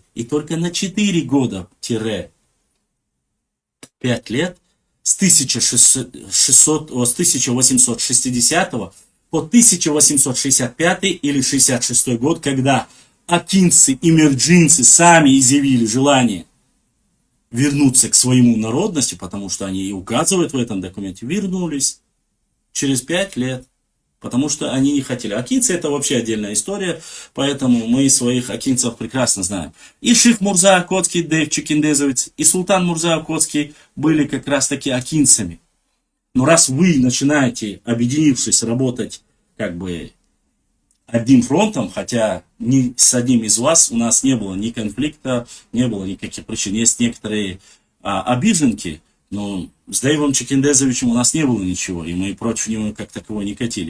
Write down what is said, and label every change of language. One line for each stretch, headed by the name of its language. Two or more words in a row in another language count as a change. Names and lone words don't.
Russian: И только на 4 года-5 лет с 1860 по 1865 или 66 год, когда акинцы и мирджинцы сами изъявили желание вернуться к своему народности, потому что они и указывают в этом документе, вернулись через 5 лет, потому что они не хотели. Акинцы это вообще отдельная история, поэтому мы своих акинцев прекрасно знаем. И Ших Мурза Окотский, Дейв Чекиндезовец, и Султан Мурза Окотский были как раз таки акинцами. Но раз вы начинаете, объединившись, работать как бы одним фронтом, хотя ни с одним из вас у нас не было ни конфликта, не было никаких причин. Есть некоторые обиженки, но с Дэйвом Чекиндезовичем у нас не было ничего, и мы против него как такового не катили.